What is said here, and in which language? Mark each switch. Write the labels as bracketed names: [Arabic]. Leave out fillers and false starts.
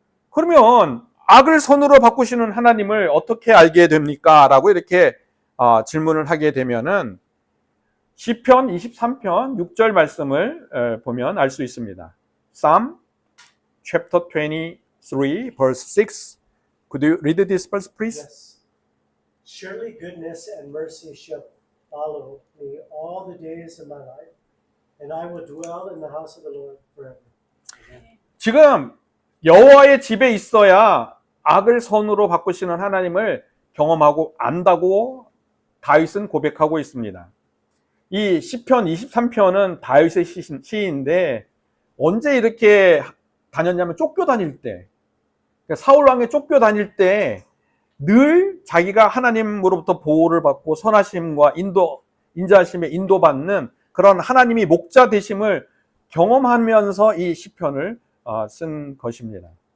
[Korean] 그러면 악을 선으로 바꾸시는 하나님을 어떻게 알게 됩니까? 라고 이렇게 질문을 하게 되면은 시편 23편 6절 말씀을 보면 알 수 있습니다. [English] Psalm chapter 23 verse 6. Could you read this verse, please? Yes. Surely goodness and mercy shall follow me all the days of my life, and I will dwell in the house of the Lord forever. [Korean] 지금 여호와의 집에 있어야 악을 선으로 바꾸시는 하나님을 경험하고 안다고 다윗은 고백하고 있습니다. 이 시편 23편은 다윗의 시인데 언제 이렇게 다녔냐면 쫓겨다닐 때, 사울 왕에 쫓겨다닐 때 늘 자기가 하나님으로부터 보호를 받고 선하심과 인자하심에 인도받는 그런 하나님이 목자 되심을 경험하면서 이 시편을 쓴 것입니다.